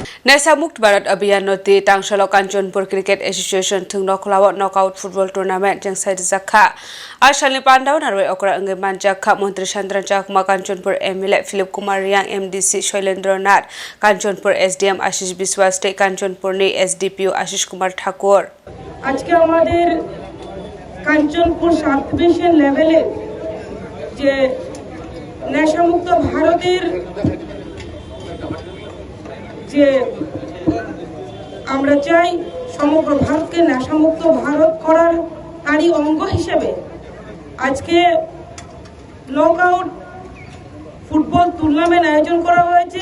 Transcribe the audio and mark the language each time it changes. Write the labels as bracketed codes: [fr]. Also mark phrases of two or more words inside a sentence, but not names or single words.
[trp] Nasa Mukt Bharat Abhiyan Noti Tangsalo Kanchanpur Cricket Association Thung Noklawa Knockout Football Tournament Jang Said Zakha Ashalni Pandau Narwe Okra Angeman Jakha Montri Chandran Jakma Kanchanpur MLA Philip Kumar Yang MDC Shoilendra Nath Kanchanpur SDM Ashish Biswas State Kanchanpur ni SDPO Ashish Kumar Thakur [bn] আজকে আমাদের কাঞ্চনপুর [en] sub division levele [bn] যে নেশামুক্ত ভারতের যে আমরা চাই সমগ্র ভারতকে নেশামুক্ত ভারত করার তারই অঙ্গ হিসেবে আজকে [en] knockout football tournament [bn] আয়োজন করা হয়েছে।